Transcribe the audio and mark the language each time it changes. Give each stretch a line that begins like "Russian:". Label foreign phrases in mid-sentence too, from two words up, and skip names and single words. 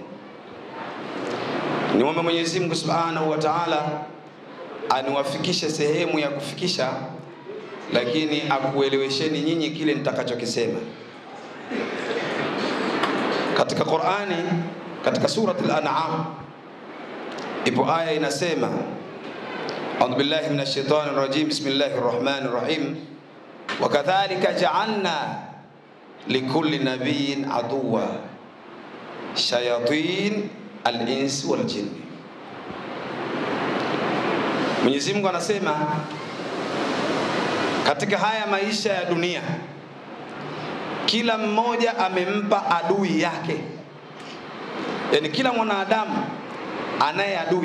Swahili: Niombe Mwenyezi Mungu
Arabic: سبحانه وتعالى
Swahili: aniwafikishe sehemu ya kufikisha, lakini akuelewesheni nyinyi kile nitakachokisema. Katika Qur'ani, katika surati al-An'am, ipo aya inasema,
Arabic: أعوذ بالله من الشيطان الرجيم، بسم الله الرحمن الرحيم، وكذلك جعلنا لكل نبي عدوا شياطين الإنس والجن.
Swahili: Mwenyezi Mungu anasema katika haya maisha ya dunia kila mmoja amempa adui yake. Yani kila mwanadamu anaye adui.